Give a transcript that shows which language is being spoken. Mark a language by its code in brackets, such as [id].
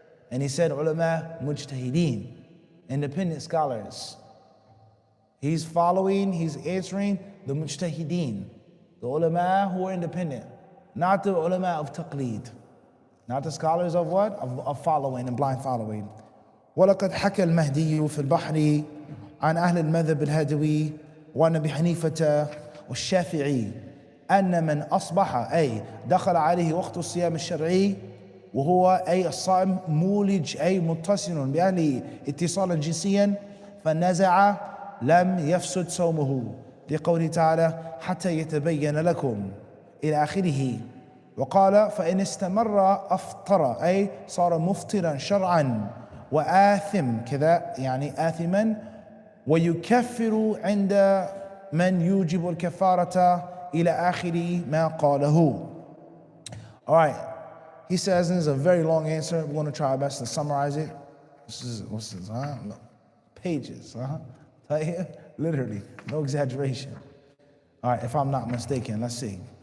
[en] And he said ulama mujtahideen, independent scholars. He's answering the mujtahideen, the ulama who are independent, not the ulama of taqleed, not the scholars of what? Of following and blind following. [ar] وَلَقَدْ حَكَى الْمَهْدِيُّ فِي الْبَحْرِ عن أهل المذهب الهادوي وعن أبي حنيفة والشافعي أن من أصبح أي دخل عليه وقت الصيام الشرعي وهو أي الصائم مولج أي متصل بأهله اتصالا جنسيا فنزع لم يفسد صومه لقوله تعالى حتى يتبين لكم إلى آخره. وقال فإن استمر أفطر أي صار مفطرا شرعا وآثم كذا يعني آثما ويكفر عند من يوجب الكفارة إلى آخر ما قاله. [en] All right, he says, and this is a very long answer. We're going to try our best to summarize it. What's this? No. Pages, literally, no exaggeration. All right, if I'm not mistaken, let's see.